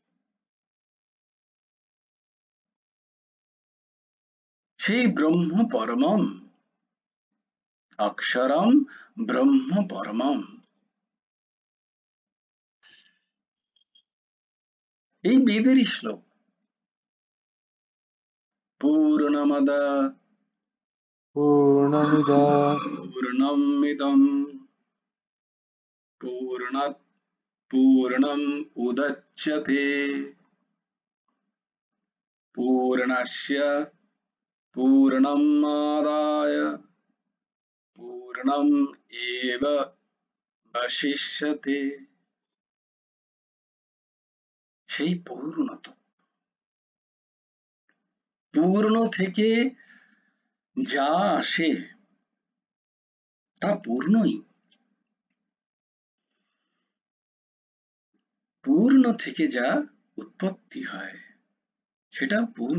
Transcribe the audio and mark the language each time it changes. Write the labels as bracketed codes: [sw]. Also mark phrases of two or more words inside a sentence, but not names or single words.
[sa] সেই ব্রহ্ম পরমম, অক্ষরম ব্রহ্ম পরমম, [bn] এই বেদেরই শ্লোক। [sa] পূর্ণমদ পূর্ণমিদম পূর্ণাৎ পূর্ণম উদচ্যতে পূর্ণস্য পূর্ণমাদায় পূর্ণম এব বশিষ্যতে। [bn] সেই পূর্ণত, পূর্ণ থেকে যা আসে তা পূর্ণই, পূর্ণ থেকে যা উৎপত্তি হয় সেটা পূর্ণ।